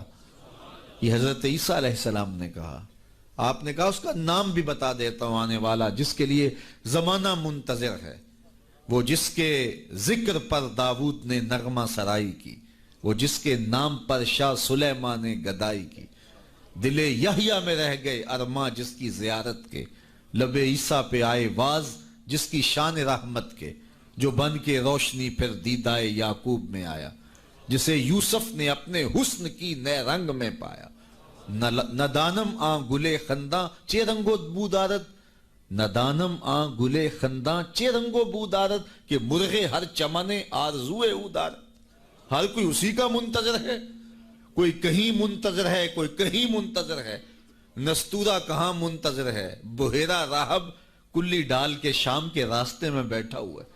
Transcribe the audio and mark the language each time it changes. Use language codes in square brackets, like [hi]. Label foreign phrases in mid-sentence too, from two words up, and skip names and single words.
[ur] یہ حضرت عیسیٰ علیہ السلام نے کہا. آپ نے کہا اس کا نام بھی بتا دیتا ہوں آنے والا جس کے لیے زمانہ منتظر ہے, وہ جس کے ذکر پر داؤد نے نغمہ سرائی کی, وہ جس کے نام پر شاہ سلیمان نے گدائی کی. دل یحییٰ میں رہ گئے ارماں جس کی زیارت کے, لب عیسیٰ پہ آئے واز جس کی شان رحمت کے, جو بن کے روشنی پھر دیدائے یعقوب میں آیا, جسے یوسف نے اپنے حسن کی نئے رنگ میں پایا. [fa] ندانم آن گلے خنداں چے رنگو بودارت, ندانم آن گلے خنداں چے رنگو بودارت, کہ مرغے ہر چمنے آرزوئے اودارت. [ur] ہر کوئی اسی کا منتظر ہے, کوئی کہیں منتظر ہے، کوئی کہیں منتظر ہے، نستورہ کہاں منتظر ہے، بحیرہ راہب کلی ڈال کے شام کے راستے میں بیٹھا ہوا ہے۔